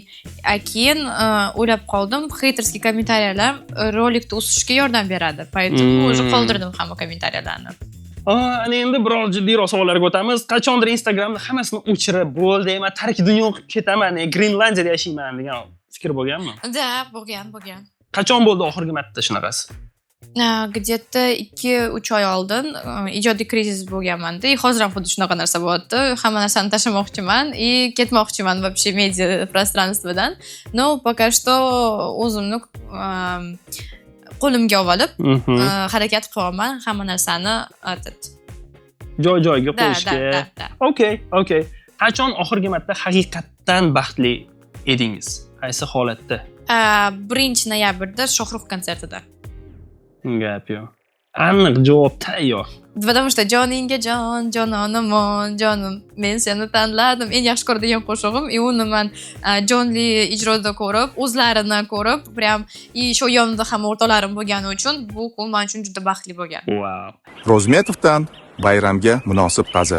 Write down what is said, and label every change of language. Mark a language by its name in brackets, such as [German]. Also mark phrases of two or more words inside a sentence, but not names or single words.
[Uzbek] Keyin o'ylab qoldim, heyterskiy kommentariyalar rolikni o'sishga yordam beradi. [Russian] Поэтому уже [Uzbek] qoldirdim hamma kommentariyalarni. Ana endi biroz jiddiyroq savollarga o'tamiz. Qachondir Instagramda hammasini o'chirib, bo'ldi, men tark dunyo qilib ketaman, Grenlandiyada yashayman degan fikr bo'lganmi? Bo'lgan. Qachon bo'ldi oxirgi marta shunaqasi? Где-то 2-3 oy oldin ijodiy krizis bo'lganmanda. Hozir ham xuddi shunaqa narsa bo'lyapti. Hamma narsani tashlamoqchiman и ketmoqchiman [Russian] вообще media пространствоdan. Но пока что [Uzbek] o'zimni qo'limga olib, harakat qilyapman hamma narsani Joy-joyiga qo'yishga. Da. Okay. Qachon oxirgi marta haqiqatdan baxtli edingiz? Qaysi holatda? 1 noyabrda Shohrux konsertida. Gap yo'q. Aniq javob tayyor. [Russian] Потому что [Uzbek] joningga jon, jononaman, jonim, men seni tanladim. Eng yaxshi ko'radigan qo'shig'im, и uni men jonli ijroda ko'rib, o'zlarini ko'rib, [Russian] prям и [Uzbek] shu yonimda ham o'rtoqlarim bo'lgani uchun bu kun men uchun juda baxtli bo'lgan. Wow. Rozmetovdan bayramga munosib qaza.